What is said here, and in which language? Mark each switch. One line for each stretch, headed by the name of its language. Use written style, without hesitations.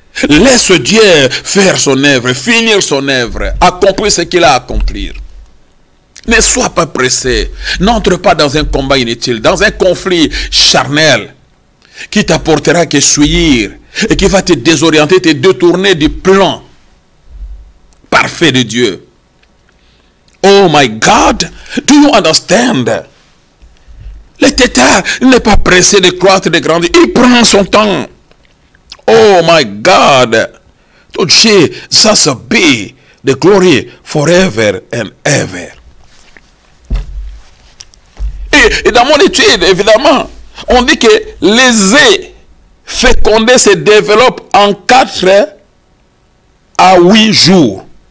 French: Laisse Dieu faire son œuvre, finir son œuvre, accomplir ce qu'il a à accomplir. Ne sois pas pressé. N'entre pas dans un combat inutile, dans un conflit charnel qui t'apportera que souillir et qui va te désorienter, te détourner du plan parfait de Dieu.
English: Oh my God, do you understand?
French: Le tétard n'est pas pressé de croître, de grandir. Il prend son temps.
English: Oh my God, to Jesus be the glory forever and ever.
French: Et dans mon étude, évidemment, on dit que les œufs fécondés se développent en 4 à 8 jours.